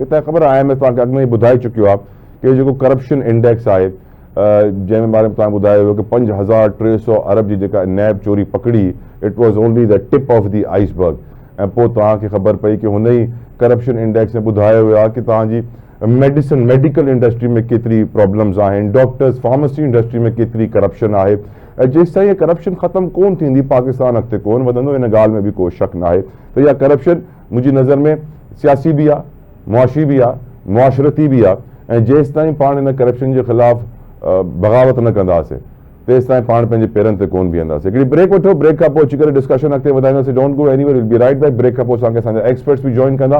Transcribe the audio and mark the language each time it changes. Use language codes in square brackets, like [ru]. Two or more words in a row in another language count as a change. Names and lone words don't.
[sd] तव्हांखे ख़बर आहे IMF तव्हांखे अॻु में ई ॿुधाए चुकियो आहे कि जेको [en] करप्शन इंडेक्स [sd] आहे जंहिं बारे में तव्हां ॿुधायो हुयो कि 5300 अरब जी जेका नैब चोरी पकड़ी, [en] It was only the tip of the iceberg. [sd] ऐं पोइ तव्हांखे ख़बर पई कि हुन ई [en] करप्शन इंडेक्स [sd] में ॿुधायो वियो आहे कि तव्हांजी [en] मेडिकल इंडस्ट्री [sd] में केतिरी प्रॉब्लम्स आहिनि, डॉक्टर्स, [en] फार्मेसी इंडस्ट्री [sd] में केतिरी करप्शन आहे। ऐं जेसि ताईं करप्शन ख़तमु कोन थींदी पाकिस्तान अॻिते कोन वधंदो, हिन ॻाल्हि में बि को शक न आहे। त इहा करप्शन मुंहिंजी नज़र में सियासी बि आहे, मुआशी बि आहे, मुआशरती बि आहे। ऐं जेसि ताईं पाण हिन करप्शन जे ख़िलाफ़ बग़ावत न कंदासीं तेसि ताईं पाण पंहिंजे पेरनि ते कोन बीहंदासीं। हिकिड़ी ब्रेक वठो, ब्रेक खां पोइ अची करे डिस्कशन अॻिते वधाईंदासीं। [en] Don't go anywhere, we'll be right back. [sd] ब्रेक खां पोइ असांखे असांजा एक्सपर्ट्स बि जॉइन कंदा।